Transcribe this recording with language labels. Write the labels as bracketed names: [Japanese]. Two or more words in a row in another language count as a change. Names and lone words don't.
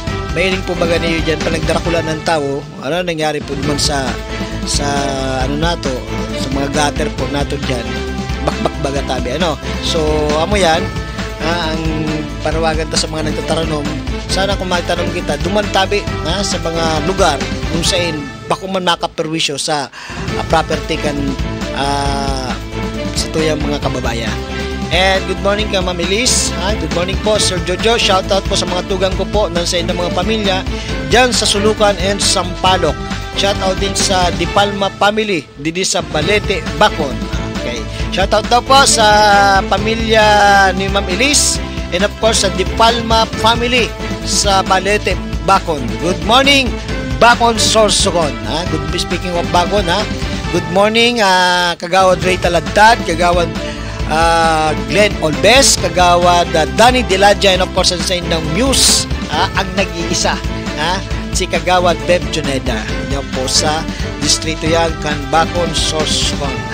[Bikol] Mahiling po baga niyo dyan, pa nagdarakulan ng tao, nangyari po naman sa nato, sa mga gutter po nato dyan, bakbak baga tabi, So, amo yan, ang panawagan ta sa mga nagtataranong, sana kung magtanong kita, dumantabi sa mga lugar kung saan bako man makaperwisyo sa property kan sa tuyang mga kababayan. [English] And good morning ka Ma'am Elise. Good morning [Filipino] po Sir Jojo. Shoutout po sa mga tugang ko po ng sa inyong mga pamilya dyan sa Sulukan and Sampaloc. Shoutout din sa Di Palma family didi sa Balete, Bacon. Okay. Shoutout daw po sa pamilya ni Ma'am Elise and [English] of course [Filipino] sa Di Palma family sa Balete, Bacon. [English] Good morning Bacon Sorsogon. Speaking of Bacon, good morning Kagawad Ray Taladtad, Kagawad Glenn Olbes, Kagawad Danny Diladja, and of course [Filipino] sa ng Muse, ang nag-iisa, si [English] Kagawad Beb Juneda. [Filipino] Yan po sa distrito yan, Bacon, Sorsogon.